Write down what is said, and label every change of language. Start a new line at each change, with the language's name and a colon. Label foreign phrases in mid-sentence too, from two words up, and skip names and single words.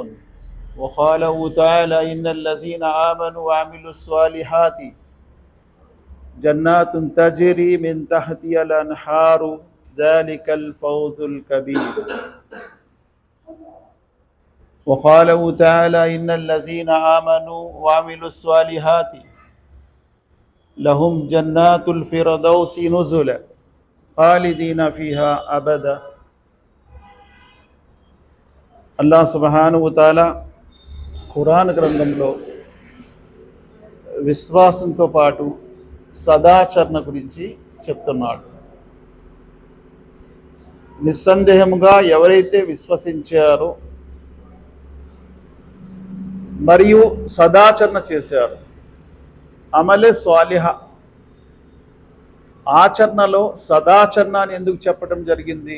Arabic: وقاله تعالى: إن الذين آمنوا وعملوا الصالحات جنات تجري من تحتها الأنهار ذلك الفوز الكبير. وقاله تعالى: إن الذين آمنوا وعملوا الصالحات لهم جنات الفردوس نزلا خالدين فيها أبدا. الله سبحانه وتعالى
Telugu: ఖురాన్ గ్రంథంలో విశ్వాసంతో పాటు సదాచరణ గురించి చెప్తున్నాడు. నిస్సందేహముగా ఎవరైతే విశ్వసించారో మరియు సదాచరణ చేశారో,
Urdu: عملِ صالح,
Telugu: ఆచరణలో సదాచరణ అని ఎందుకు చెప్పడం జరిగింది?